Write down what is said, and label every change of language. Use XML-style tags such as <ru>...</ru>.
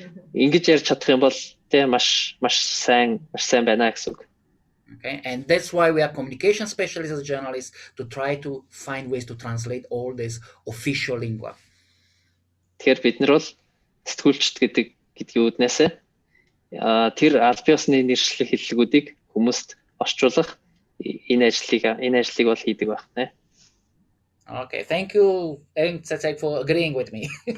<mn>Ингэж ярьж чадах юм бол тий маш сайн байна гэсэн үг.</mn> <en>Okay, and that's why we are communication specialists as journalists to try to find ways to translate all this official lingua.</en> <mn>Тэгэхээр бид нар бол сэтгүүлчд гэдгийг үүднээс тэр албан ёсны нэршлиг хэллэгүүдийг хүмүүст орчуулах энэ ажлыг бол хийдэг байна.</mn> <en>Okay, thank you for agreeing with me.</en>